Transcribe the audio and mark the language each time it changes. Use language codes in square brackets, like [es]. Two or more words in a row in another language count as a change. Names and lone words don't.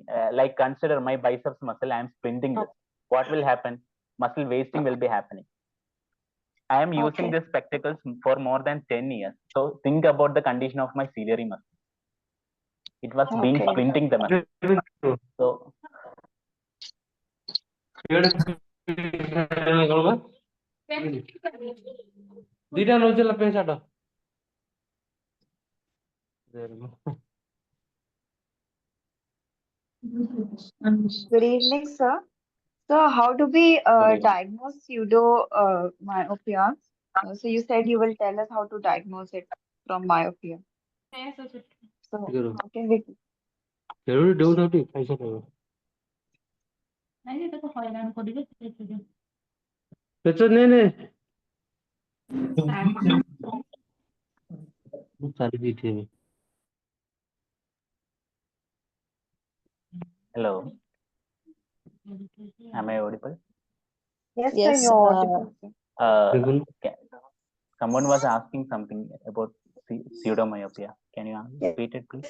[en] Like consider my biceps muscle, I am splinting this. What will happen? Muscle wasting will be happening. I am using Okay. these spectacles for more than 10 years. So think about the condition of my ciliary muscle. It was being Okay. splinting the muscle. So [or] ଦିଟା ନଉଥିଲା ପେଣ୍ଟ ସାର୍ଟ [en] Good evening, sir. So, how do we good evening. diagnose pseudomyopia? So, you said you will tell us how to diagnose it from myopia. So, how can we? [or] କେଉଁଠି ଦେଉନାହାନ୍ତି ପଇସା ଦେବ ପେଚ ନେ ମୁଁ ଚାଲି ଦେଇଥିବି [en] Hello. Am I audible? Yes, sir, Yes. you're audible, sir. [or] ଦେଖୁନୁ [en] Someone was asking something about pseudomyopia. Can you repeat it, please?